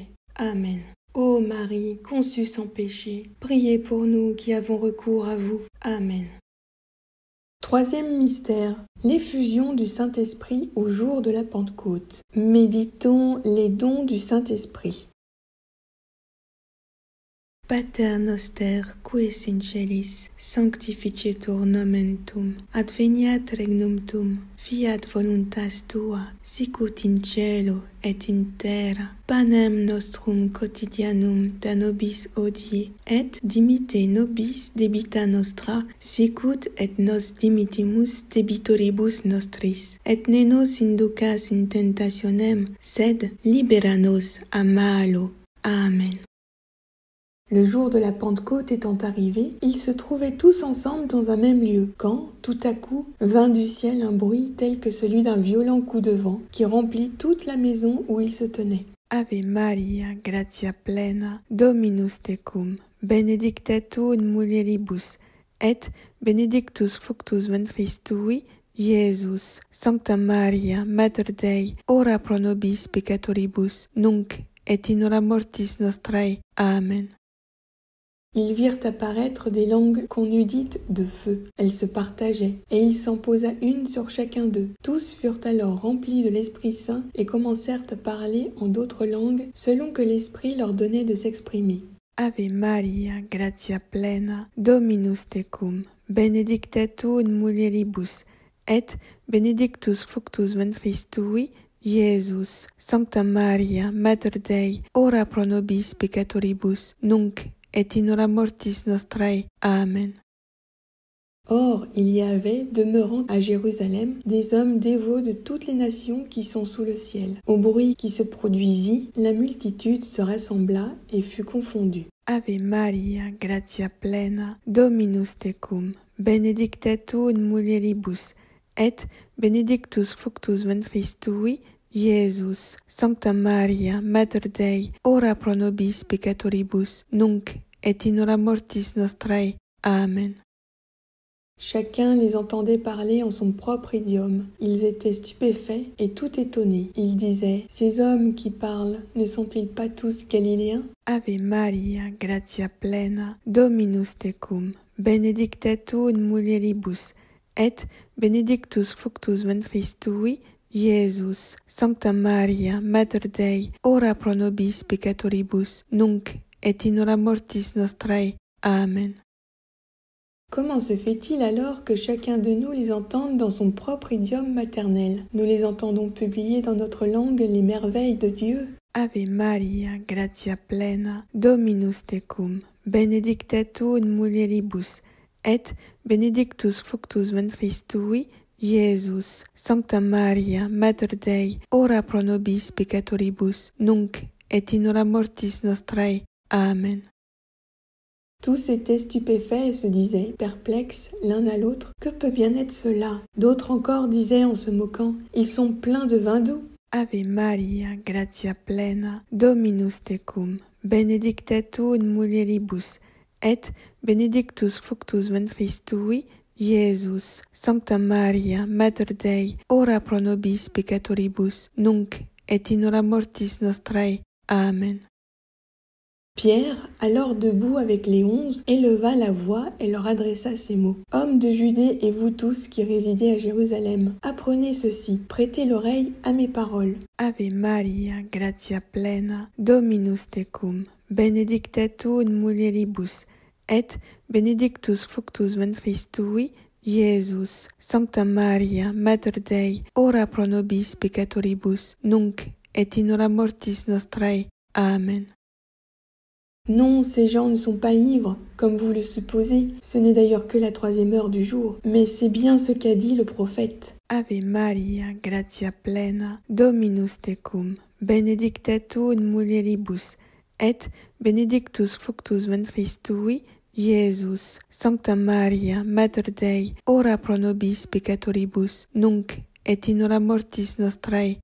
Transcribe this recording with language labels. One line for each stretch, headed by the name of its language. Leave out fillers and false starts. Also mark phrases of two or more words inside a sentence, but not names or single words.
French: Amen. Ô Marie, conçue sans péché, priez pour nous qui avons recours à vous. Amen. Troisième mystère, l'effusion du Saint-Esprit au jour de la Pentecôte. Méditons les dons du Saint-Esprit.
Latin: Pater noster, qui es in celis, sanctificetur nomen tuum, adveniat regnum tuum, fiat voluntas tua, sicut in cielo et in terra. Panem nostrum quotidianum da nobis hodie, et dimitte nobis debita nostra, sicut et nos dimittimus debitoribus nostris. Et ne nos inducas in tentationem, sed libera nos a malo. Amen.
French: Le jour de la Pentecôte étant arrivé, ils se trouvaient tous ensemble dans un même lieu, quand, tout à coup, vint du ciel un bruit tel que celui d'un violent coup de vent, qui remplit toute la maison où ils se tenaient.
Latin: Ave Maria, gratia plena, Dominus tecum, benedicta tu in mulieribus, et benedictus fructus ventris tui, Iesus. Sancta Maria, Mater Dei, ora pro nobis peccatoribus, nunc et in hora mortis nostrae. Amen.
French: Ils virent apparaître des langues qu'on eût dites de feu. Elles se partageaient, et il s'en posa une sur chacun d'eux. Tous furent alors remplis de l'Esprit Saint et commencèrent à parler en d'autres langues, selon que l'Esprit leur donnait de s'exprimer.
Latin: Ave Maria, gratia plena, Dominus tecum, benedicta tu in mulieribus, et benedictus fructus ventris tui, Iesus. Sancta Maria, Mater Dei, ora pro nobis peccatoribus, nunc et in hora mortis nostrae. Amen.
French: Or, il y avait, demeurant à Jérusalem, des hommes dévots de toutes les nations qui sont sous le ciel. Au bruit qui se produisit, la multitude se rassembla et fut confondue.
Latin: Ave Maria, gratia plena, Dominus tecum, benedicta tu in mulieribus, et benedictus fructus ventris tui, Iesus. Sancta Maria, Mater Dei, ora pro nobis peccatoribus, nunc et in hora mortis nostrae. Amen.
French: Chacun les entendait parler en son propre idiome. Ils étaient stupéfaits et tout étonnés. Ils disaient, « Ces hommes qui parlent, ne sont-ils pas tous galiléens ?»
Latin: Ave Maria, gratia plena, Dominus tecum, benedicta tu in mulieribus, et benedictus fructus ventris tui, Iesus. Sancta Maria, Mater Dei, ora pro nobis peccatoribus, nunc et in hora mortis nostrae. Amen.
French: Comment se fait-il alors que chacun de nous les entende dans son propre idiome maternel? Nous les entendons publier dans notre langue les merveilles de Dieu.
Latin: Ave Maria, gratia plena, Dominus tecum, benedicta tu in mulieribus, et benedictus fructus ventris tui, Iesus. Sancta Maria, Mater Dei, ora pro nobis peccatoribus, nunc et in hora mortis nostrae. Amen.
French: Tous étaient stupéfaits et se disaient, perplexes l'un à l'autre, « Que peut bien être cela ?» D'autres encore disaient en se moquant, « Ils sont pleins de vin doux. »
Latin: Ave Maria, gratia plena, Dominus tecum, benedicta tu in mulieribus, et benedictus fructus ventris tui, Iesus. Sancta Maria, Mater Dei, ora pro nobis peccatoribus, nunc et in hora mortis nostrae. Amen.
French: Pierre, alors debout avec les 11, éleva la voix et leur adressa ces mots. « Hommes de Judée et vous tous qui résidez à Jérusalem, apprenez ceci, prêtez l'oreille à mes paroles.
Latin: Ave Maria, gratia plena, Dominus tecum, benedicta tu in mulieribus, et benedictus fructus ventris tui, Iesus. Sancta Maria, Mater Dei, ora pro nobis peccatoribus, nunc et in hora mortis nostrae. Amen. »
French: Non, ces gens ne sont pas ivres, comme vous le supposez, ce n'est d'ailleurs que la 3e heure du jour, mais c'est bien ce qu'a dit le prophète.
Latin: Ave Maria, gratia plena, Dominus tecum, benedicta tu in mulieribus, et benedictus fructus ventris tui, Iesus. Sancta Maria, Mater Dei, ora pro nobis peccatoribus, nunc et in hora mortis nostrae.